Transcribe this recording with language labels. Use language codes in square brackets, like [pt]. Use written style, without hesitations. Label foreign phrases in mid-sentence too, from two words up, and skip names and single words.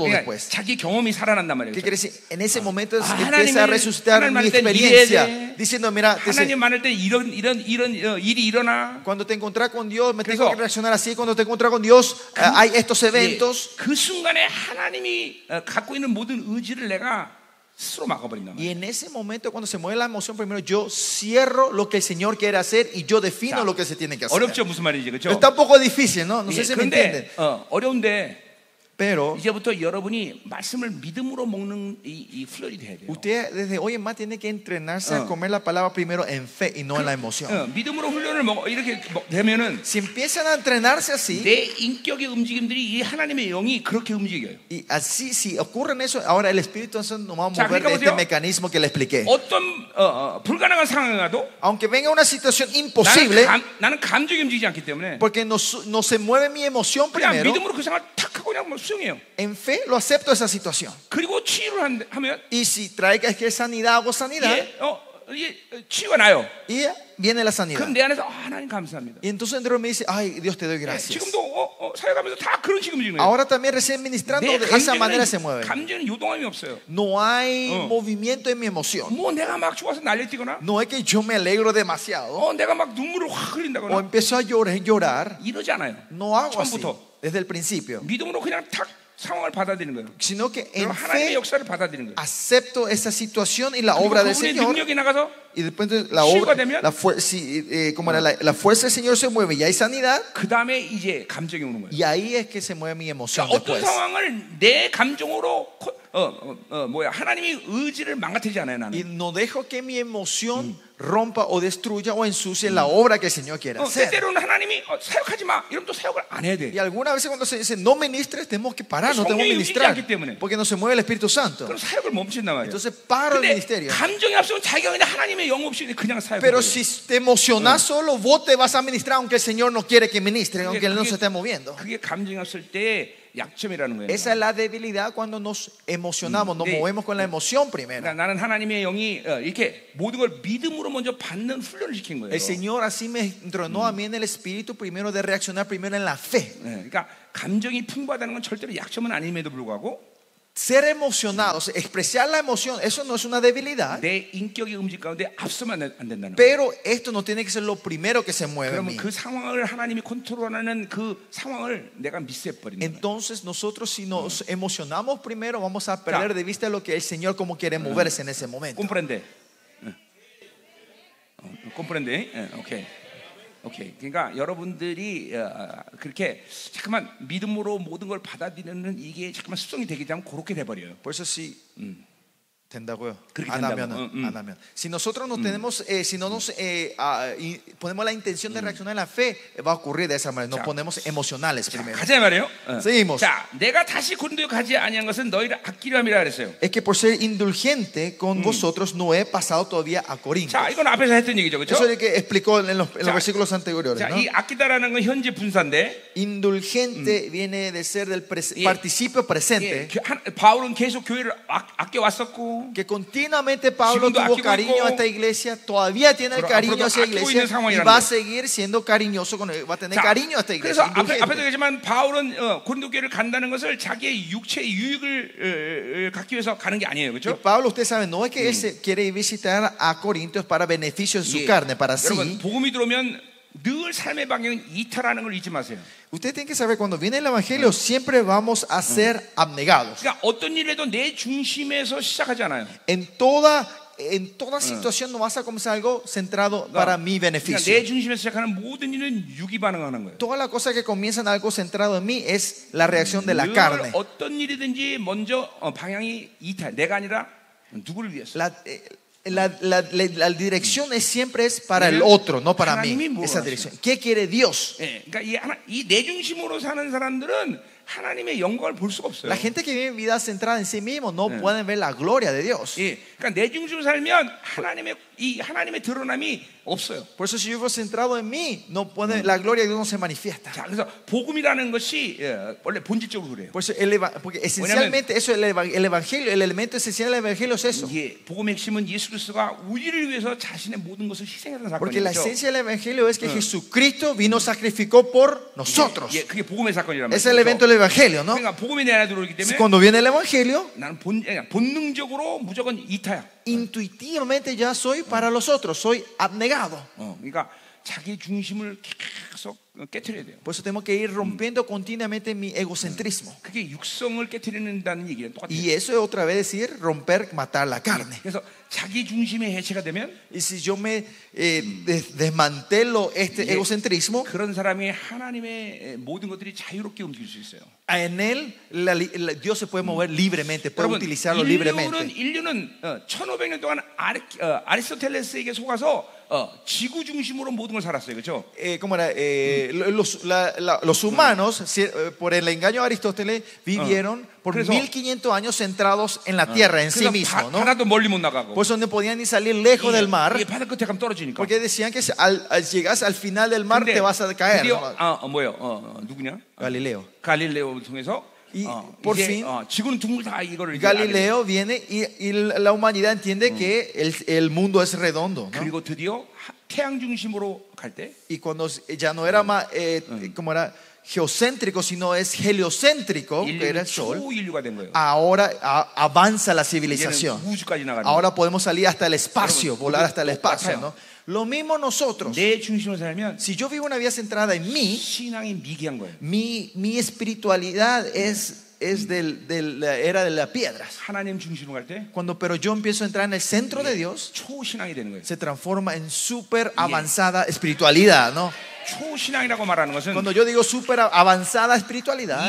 [ko] 그러니까 [es] después. [ko] 자기 경험이 살아난단 말이에요. [es] ¿Qué quiere decir? En ese momento empieza [ko] 하나님을- [es] a resucitar [ko] 하나님 [es] mi [ko] 만날 땐 [es] experiencia, [ko] 이래야 돼. [es] diciendo, mira, [ko] 하나님 만날 때 이런 일이 일어나. [es] cuando te encontrás con Dios, me [ko] 그래서- [es] tengo que reaccionar así. Cuando te encontrás con Dios, hay estos eventos. [ko] 그 순간에 하나님이 갖고 있는 모든 의지를 내가 스스로 막아버린다. [es] Y en ese momento, cuando se mueve la emoción, primero yo cierro lo que el Señor quiere hacer y yo defino lo que se tiene que hacer. [ko] 어렵죠, 무슨 말인지, 그렇죠? [es] Está un poco difícil, ¿no? No sé si me entienden. [ko] 그런데 어려운데 [es] Pero [ko] 이제부터 여러분이 말씀을 믿음으로 먹는 이 훈련이 돼야 돼요. [es] usted desde hoy en más tiene que entrenarse a comer la palabra primero en fe y no en la emoción. [ko] 믿음으로 훈련을 이렇게 되면은 [es] Si empiezan a entrenarse así, [ko] 내 인격의 움직임들이 이 하나님의 영이 그렇게 움직여요. [es] y así, si ocurren eso, ahora el Espíritu Santo nos va a [ko] 자, [es] mover [ko] 그러니까 [es] de este [ko] 보세요. [es] mecanismo que le expliqué. [ko] 어떤 불가능한 상황에 가도 [es] Aunque venga una situación imposible, [ko] 나는 감정이 움직이지 않기 때문에 [es] porque no se mueve mi emoción [ko] 그냥 [es] primero, [ko] 믿음으로 그 상황을 탁 하고 그냥 수용해요. [es] en fe lo acepto esa situación. [ko] 그리고 치유를 하면 [es] Y si trae que sanidad, hago sanidad, [ko] 이게 치유가 나요. [es] y viene la sanidad. [ko] 그럼 내 안에서 하나님 감사합니다. [es] Y entonces dentro me dice, ay, Dios te doy gracias. [ko] 지금도 사역하면서 다 그런 식으로 움직이는 거예요. [es] Ahora también recién ministrando de esa manera se mueve. [ko] 감정은 요동함이 없어요. [es] No hay movimiento en mi emoción. [ko] 뭐 내가 막 좋아서 난리뛰거나 [es] No es que yo me alegro demasiado [ko] 내가 막 눈물을 확 [es] o [ko] 흘린다거나 [es] empiezo a llorar. [ko] 이러지 않아요. [es] No hago así [ko] 처음부터 [es] desde el principio, [ko] 믿음으로 그냥 탁 상황을 받아들이는 거예요. [es] sino que en [ko] 하나님의 [es] fe [ko] 역사를 받아들이는 거예요. [es] acepto esa situación y la [ko] 그리고 [es] obra del [ko] 그분의 [es] Señor. [ko] 능력이 나가서 [es] Y después de la [ko] 치유가 [es] obra, [ko] 되면 [es] como era la fuerza del Señor se mueve y hay sanidad, [ko] 그 다음에 이제 감정이 오는 거예요. [es] y ahí es que se mueve mi emoción [ko] 어떤 [es] después. [ko] 상황을 내 감정으로 하나님의 의지를 망가뜨리지 않아요, [es] Y [ko] 나는. [es] no dejo que mi emoción rompa o destruya o ensucie la obra que el Señor quiere hacer. [ko] 때때로는 하나님이 사역하지 마. 이러면 또 사역을 안 해야 돼. [es] Y algunas veces cuando se dice no ministres, tenemos que parar, no tenemos que [ko] 성령이 [es] ministrar, [ko] 움직이지 않기 때문에. [es] porque no se mueve el Espíritu Santo. [ko] 그럼 사역을 멈춘단 말이에요. [es] Entonces paro el [ko] 근데 [es] ministerio. [ko] 감정이 앞서면 자기가 그냥 하나님의 영 없이 그냥 사역을 [es] Pero [ko] 해요. [es] si te emocionas solo, vos te vas a ministrar aunque el Señor no quiere que ministre, aunque Él no se esté moviendo. [ko] 그게 감정이 없을 때 약점이라는 거예요. [es] Esa es la debilidad cuando nos emocionamos, nos [ko] 네. [es] movemos con la emoción primero. [ko] 그러니까 나는 하나님의 영이 이렇게 모든 걸 믿음으로 먼저 받는 훈련을 시킨 거예요. [es] El Señor así me entrenó a mí en el Espíritu primero de reaccionar primero en la fe. [ko] 그러니까 감정이 풍부하다는 건 절대로 약점은 아님에도 불구하고 [es] Ser emocionados, expresar la emoción, eso no es una debilidad. [ko] 내 인격의 움직 가운데 앞서면 안 된다는 거예요. [es] Pero esto no tiene que ser lo primero que se mueve en [ko] 그러면 [es] mí. [ko] 그 상황을 하나님이 컨트롤하는 그 상황을 내가 미스해버리는 거예요. [es] Entonces nosotros si nos emocionamos primero vamos a perder de vista lo que el Señor como quiere moverse en ese momento. Comprende. Comprende. 오케이. [ko] 그러니까 여러분들이 그렇게 잠깐만 믿음으로 모든 걸 받아들이는 이게 잠깐만 습성이 되기 때문에 그렇게 돼 버려요. [es] Por eso sí. [ko] 된다고요? 그렇게 안 된다고. 하면은, 안 하면. [es] Si nosotros no tenemos, si no nos ponemos la intención de reaccionar en la fe, va a ocurrir de esa manera. Nos [ko] 자, [es] ponemos emocionales [ko] 자, [es] primero. [ko] 가자 말이에요. [es] Seguimos. [ko] 자, 내가 다시 고린도에 가지 아니한 것은 너희를 아끼려 함이라 그랬어요. [es] Es que por ser indulgente con vosotros no he pasado todavía a Corinto. [ko] 자, 이건 앞에서 했던 얘기죠, 그렇죠? [es] Eso es lo que explicó en los [ko] 자, [es] versículos anteriores, [ko] 자, [es] ¿no? [ko] 이 아끼다라는 건 현재 분사인데, [es] Indulgente viene de ser del [ko] 예. [es] participio presente. [ko] 바울은 계속 교회를 아껴 왔었고, [es] Que continuamente Pablo [ko] 지금도 [es] tuvo [ko] 아끼고 [es] cariño [ko] 있고, [es] a esta iglesia, todavía tiene el [ko] 그럼 [es] cariño [ko] 앞으로도 [es] hacia la [ko] 아끼고 [es] iglesia [ko] 있는 상황이라는 [es] y va a [ko] 거예요. [es] seguir siendo cariñoso con va a tener [ko] 자, [es] cariño a esta [ko] 그래서 [es] iglesia. [ko] 앞에도 [es] indulgente. [ko] 얘기했지만 바울은 고린도 교회를 간다는 것을 자기의 육체의 유익을 갖기 위해서 가는 게 아니에요, [es] Y [ko] 그렇죠? [es] Pablo, usted sabe, no es que él se quiere visitar a Corintios para beneficio en su [ko] 예. [es] carne, para [ko] 여러분 [es] sí. [ko] 복음이 들어오면 늘 삶의 방향은 이탈하는 걸 잊지 마세요. [es] Usted tiene que saber, cuando viene el evangelio, siempre vamos a ser abnegados. [ko] 그러니까 어떤 일에도 내 중심에서 시작하지 않아요. [es] En toda situación no vas a comenzar algo centrado para mi [ko] 그러니까 [es] beneficio. [ko] 내 중심에서 시작하는 모든 일은 유기 반응하는 거예요. [es] Todas las cosas que comienzan algo centrado en mí es la reacción de la [ko] 늘 [es] carne. [ko] 어떤 일이든지 먼저 방향이 이탈. 내가 아니라 누구를 위해서. [es] La dirección siempre es para el otro, no para mí. [ko] 하나님이 뭘 [es] Esa dirección. ¿Qué quiere Dios? [ko] 예, 그러니까 이 내 중심으로 사는 사람들은 하나님의 영광을 볼 수가 없어요. [es] La gente que vive vida centrada en sí mismo no pueden ver la gloria de Dios. [ko] 예, 그러니까 내 중심으로 살면 하나님의 드러남이 없어요. [es] Por eso si yo vivo centrado en mí, no puede, la gloria de Dios no se manifiesta. [ko] 자, 그래서 복음이라는 것이 원래 본질적으로 그래요. [es] Por eso porque esencialmente eso el evangelio, el elemento esencial del evangelio es eso. [ko] 예, 복음의 핵심은 예수 그리스도가 우리를 위해서 자신의 모든 것을 희생했다는 [es] Porque la [ko] 사건이죠. [es] esencia del evangelio es que Jesucristo vino, sacrificó por nosotros. [ko] 예, 그게 복음의 사건이란 [es] Es el [ko] 말이죠. [es] evento del evangelio, ¿no? [ko] 그러니까 복음이 내 안에 들어오기 때문에 [es] Cuando viene el evangelio, [ko] 나는 본능적으로 무조건 이타야. [es] intuitivamente ya soy para los otros, soy abnegado. [ko] 그러니까 자기 중심을 계속 깨트려야 돼요. [es] Por eso tenemos que ir rompiendo continuamente mi egocentrismo. [ko] 그게 육성을 깨트리는다는 얘기랑 똑같아요. [es] Y eso es otra vez decir romper, matar la carne. [ko] 그래서 자기 중심의 해체가 되면 [es] Y si yo me desmantelo este egocentrismo, [ko] 그런 사람이 하나님의 모든 것들이 자유롭게 움직일 수 있어요. [es] en él Dios se puede mover libremente, puede utilizarlo libremente. [ko] 인류는 1500년 동안 아리스토텔레스에게 속아서 지구 중심으로 모든 걸 살았어요, 그렇죠? [es] ¿Cómo era? Los humanos, por el engaño de Aristóteles, vivieron por [ko] 그래서- [es] 1500 años centrados en la tierra, en sí [ko] 그래서 [es] mismo, ¿no? [ko] 바다도 멀리 못 나가고. [es] Por eso no podían ni salir lejos del mar, [ko] 이 바다 끝에 가면 떨어지니까. [es] porque decían que al llegas al final del mar [ko] 근데 [es] te vas a caer, [ko] 드디어 [es] ¿no? [ko] 누구냐? Galileo. 갈릴레오를 통해서 [es] Y por [ko] 이제 [es] fin [ko] 지구는 둥글 다 이거를 이제 알게 돼요. [es] Galileo viene y la humanidad entiende que el mundo es redondo, ¿no? [ko] 그리고 드디어 태양 중심으로 갈 때 [es] Y cuando ya no era más, como era geocéntrico, sino es heliocéntrico, que era [ko] 인류는 [es] el sol, [ko] 초인류가 된 거예요. [es] ahora avanza la [ko] 이제는 [es] civilización. [ko] 우주까지 나가는 거예요. [es] Ahora podemos salir hasta el espacio, [ko] 여러분, [es] volar hasta el espacio, [ko] 똑같아요. [es] ¿no? Lo mismo nosotros. [ko] 내 중심으로 살면 [es] Si yo vivo una vida centrada en mí, [ko] 신앙이 미개한 거예요. [es] mi espiritualidad es era de las piedras. [ko] 하나님 중심으로 갈 때 [es] Pero yo empiezo a entrar en el centro de Dios, [ko] 초신앙이 되는 거예요. [es] se transforma en súper avanzada espiritualidad, ¿no? [ko] 초신앙이라고 말하는 것은 [es] Cuando yo digo súper avanzada espiritualidad,